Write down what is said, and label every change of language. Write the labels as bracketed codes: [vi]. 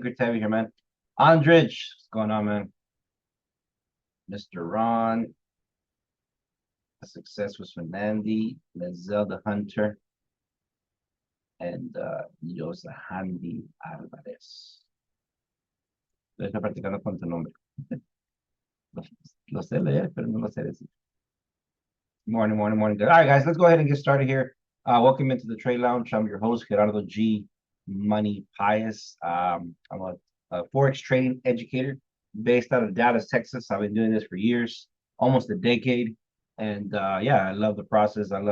[en] Great to have you here, man. Andrich, what's going on, man? Mr. Ron, a success was Fernandi, Zelda Hunter, and Handy Alvarez. [es] Estoy practicando con tu nombre. Lo, lo sé leer, pero no lo sé decir. [en] Morning, morning, morning. Good. All right, guys, let's go ahead and get started here. Welcome into the Trade Lounge. I'm your host, Gerardo G. Money Pius. I'm a Forex trading educator based out of Dallas, Texas. I've been doing this for years, almost a decade. And yeah, I love the process.